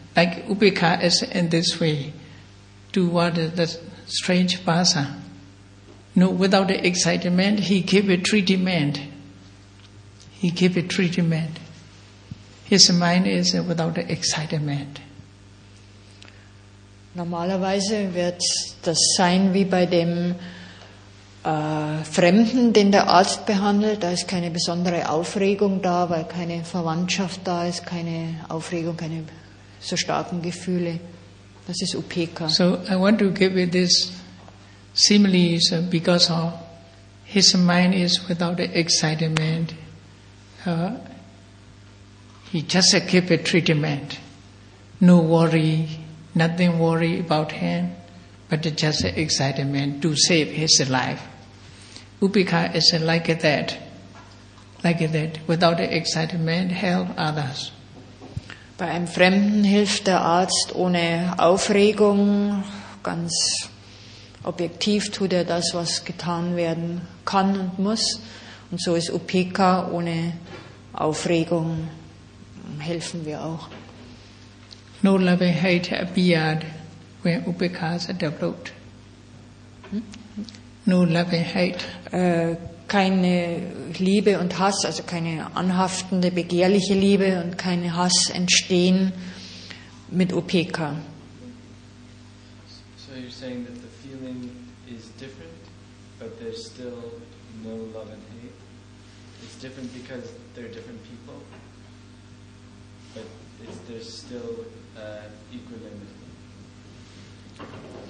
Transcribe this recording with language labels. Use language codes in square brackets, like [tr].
[en] Like Upekkha is in this way. Toward the strange person. No, without the excitement, he gave a treatment. His mind is without the excitement. [de] Normalerweise wird das sein wie bei dem Fremden, den der Arzt behandelt. Da ist keine besondere Aufregung da, weil keine Verwandtschaft da ist, keine Aufregung, keine so starken Gefühle. Das ist Upekkha. [en] So I want to give you this similes because of his mind is without the excitement. He just keep a treatment. No worry, nothing worry about him. but it's just an excitement to save his life. Upekkha is like that. Without the excitement, help others. [de] Bei einem Fremden hilft der Arzt ohne Aufregung, ganz objektiv tut er das, was getan werden kann und muss. Und so ist Upekkha ohne Aufregung, helfen wir auch. [en] No loving hate appeared when Upekkha is developed. No loving hate. [de] Keine Liebe und Hass, also keine anhaftende, begehrliche Liebe und keine Hass entstehen mit Upekkha. [en] So you're saying that the feeling is different, but there's still no love and hate? It's different because they're different people, but there's still equanimity.